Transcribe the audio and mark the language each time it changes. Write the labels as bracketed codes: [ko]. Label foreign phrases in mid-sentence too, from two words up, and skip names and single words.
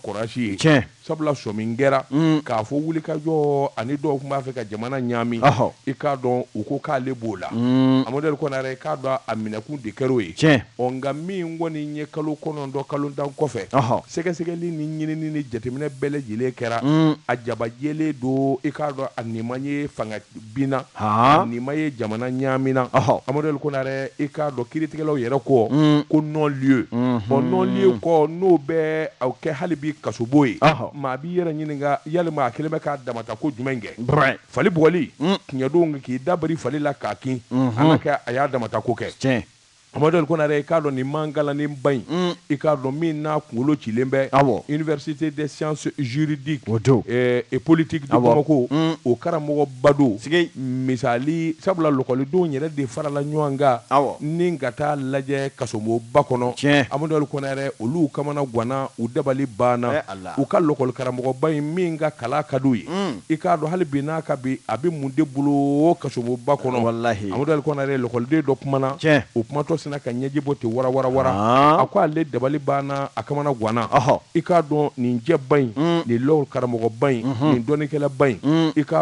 [bm] kɔrɔsi ye sabula sɔmin kɛra k'a fɔ wulikajɔ ani dɔw tun b'a fɛ ka jamana ɲaami i k'a dɔn u ko k'ale b'o la Amadou Ali Konare k'a dɔn a minɛkun de kɛr'o ye nka min kɔni ye kalo 9 kalo 10 kɔfɛ sɛgɛsɛgɛli ni ɲinini ni jateminɛ bɛɛ lajɛlen kɛra a jabajɛlen don i k'a dɔn a nima ye fanga binna a nima ye jamana ɲaamina Amadou Ali Konare i k'a dɔn kiiritigɛlaw yɛrɛ kɔ ko [fr] non lieu non lieu [bm] kɔ n'o bɛ aw kɛ hali bi kasobo ye maa b'i yɛrɛ ɲininka yalima a kelen bɛ k'a damata ko jumɛn kɛ fali bugɔli tiɲɛdon k'i dabari fali la k'a kin an ka kɛ a y'a damata ko kɛ Amadou Konare i k'a dɔn nin mangalanin ba in i k'a dɔn min n'a kunkolo cilen bɛ Université des sciences juridiques et politiques de Bamako o karamɔgɔba don misali sabula lɔkɔlidenw yɛrɛ de farala ɲɔgɔn kan ni ka taa lajɛ kasomoba kɔnɔ Amadou Konare olu kamana ganna u dabali banna u ka lɔkɔli karamɔgɔba in min ka kalan ka d'u ye i k'a dɔn hali bi n'a ka bi a bɛ mun de bolo kasomoba kɔnɔ Amadou Konare lɔkɔliden dɔ kumana o kumatɔ sina ka ɲɛji bɔ ten wara a ko ale dabali banna a kamana ganna i k'a dɔn nin jɛba in nin lɔkɔli karamɔgɔba in nin dɔnnikɛlaba in i k'a